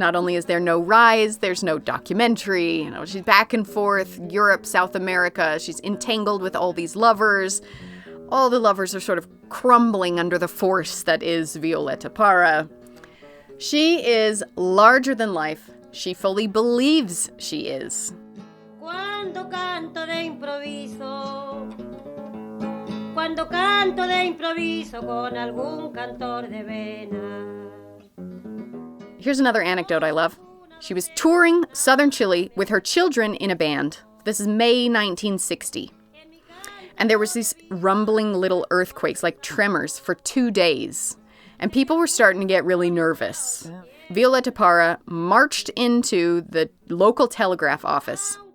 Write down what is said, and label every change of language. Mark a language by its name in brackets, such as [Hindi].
[English] Not only is there no rise, there's no documentary. You know, she's back and forth, Europe, South America. She's entangled with all these lovers. All the lovers are sort of crumbling under the force that is Violeta Parra. She is larger than life. She fully believes she is. [Spanish] Cuando canto de improviso, cuando canto de improviso con algún cantor de vena. [English] Here's another anecdote I love. She was touring southern Chile with her children in a band. This is May 1960. And there was these rumbling little earthquakes, like tremors, for 2 days. And people were starting to get really nervous. Violeta Parra marched into the local telegraph office.